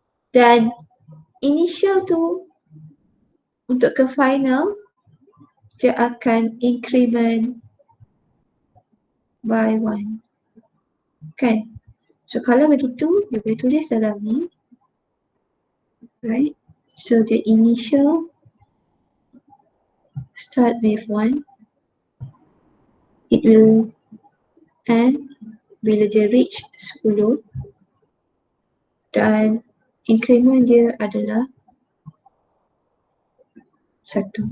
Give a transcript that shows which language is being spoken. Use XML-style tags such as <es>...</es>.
<ms>Dan initial tu untuk ke final dia akan</ms> <en>increment by 1.</en> <ms>Kan? So kalau begitu, you boleh tulis dalam ni.</ms> <en>Right? So the initial start with 1. It will</en> <ms>and bila dia reach 10 dan increment dia adalah 1.</ms>